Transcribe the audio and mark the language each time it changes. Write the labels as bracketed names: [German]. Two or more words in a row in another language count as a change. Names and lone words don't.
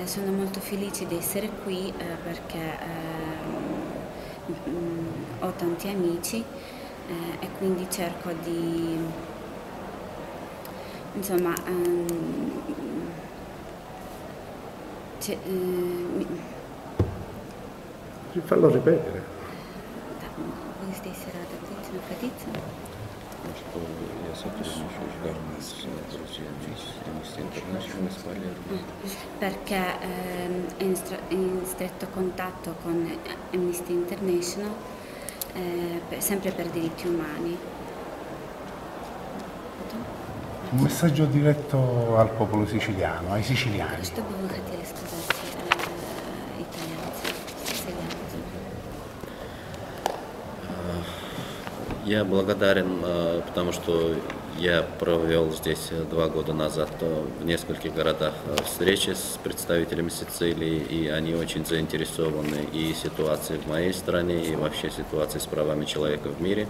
[Italian] Sono molto felice di essere qui perché ho tanti amici e quindi cerco di, insomma, Fallo ripetere. [Russian] Вы здесь рада быть, находиться? Что я сотрудничаю с друзьями из Amnesty International из Палермо. [Italian] Perché è in stretto contatto con Amnesty International, sempre per diritti umani. Un messaggio diretto al popolo siciliano, ai siciliani. [Russian] Что бы вы хотели сказать итальянцам, сицилианцам? Я благодарен, потому что я провел здесь 2 года назад в нескольких городах встречи с представителями Сицилии, и они очень заинтересованы и ситуацией в моей стране, и вообще ситуацией с правами человека в мире.